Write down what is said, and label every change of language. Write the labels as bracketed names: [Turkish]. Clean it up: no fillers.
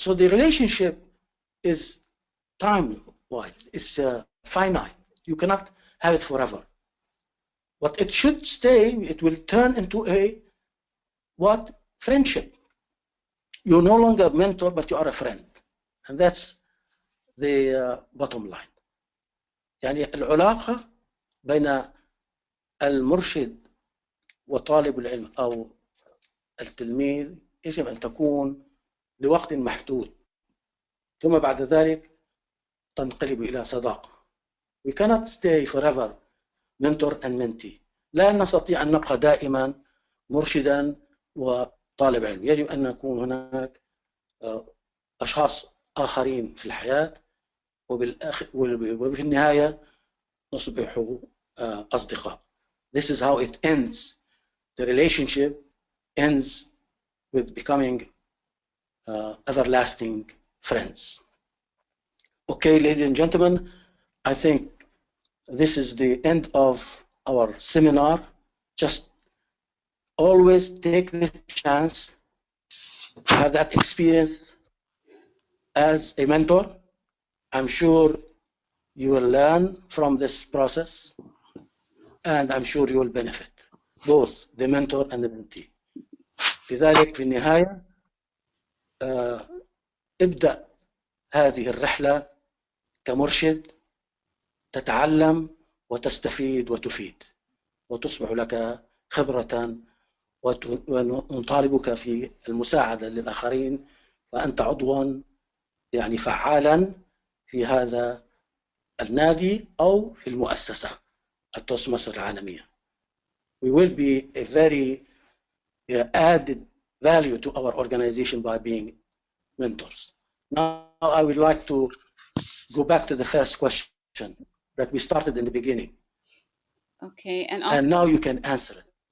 [English] So the relationship is time-wise, it's finite. You cannot have it forever. But it should stay, it will turn into a friendship. You're no longer a mentor, but you are a friend. And that's the bottom line. [Arabic] يعني العلاقة بين المرشد وطالب العلم أو التلميذ يجب أن تكون لوقت محدود، ثم بعد ذلك تنقلب إلى صداقة. [English] We cannot stay forever mentor and mentee. [Arabic] لا نستطيع أن نبقى دائما مرشدا وطالب علم. يجب أن يكون هناك أشخاص آخرين في الحياة، وفي النهاية نصبح أصدقاء. [English] This is how it ends. The relationship ends with becoming everlasting friends. Okay, ladies and gentlemen, I think this is the end of our seminar. Just always take the chance to have that experience as a mentor. I'm sure you will learn from this process, and I'm sure you will benefit, both the mentor and the mentee. [Arabic] لذلك في النهاية ابدأ هذه الرحلة كمرشد، تتعلم وتستفيد وتفيد، وتصبح لك خبرة، ونطالبك في المساعدة للآخرين، فأنت عضوا يعني فعالا في هذا النادي أو في المؤسسة التوست ماستر العالمية. [English] We will be a very added value to our organization by being mentors. Now I would like to go back to the first question that we started in the beginning. Okay, and now you can answer it.